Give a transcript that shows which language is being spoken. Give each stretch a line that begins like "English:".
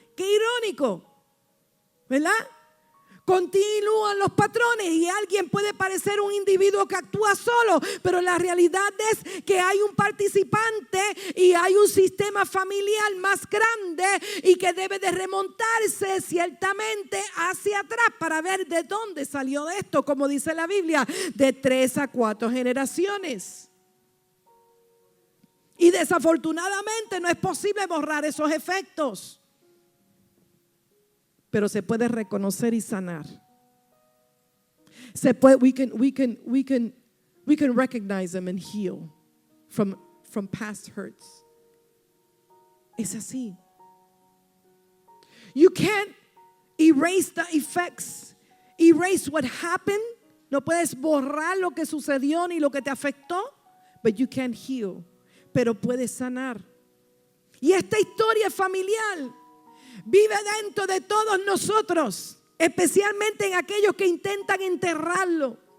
Spanish: Qué irónico, ¿verdad? Continúan los patrones y alguien puede parecer un individuo que actúa solo, pero la realidad es que hay un participante y hay un sistema familiar más grande y que debe de remontarse ciertamente hacia atrás para ver de dónde salió esto, como dice la Biblia, de 3 a 4 generaciones. Y desafortunadamente no es posible borrar esos efectos. Pero se puede reconocer y sanar. Se puede,
English: we can recognize them and heal from past hurts.
Spanish: Es así.
English: You can't erase the effects, erase what happened.
Spanish: No puedes borrar lo que sucedió ni lo que te afectó,
English: but you can heal.
Spanish: Pero puedes sanar. Y esta historia familiar vive dentro de todos nosotros, especialmente en aquellos que intentan enterrarlo.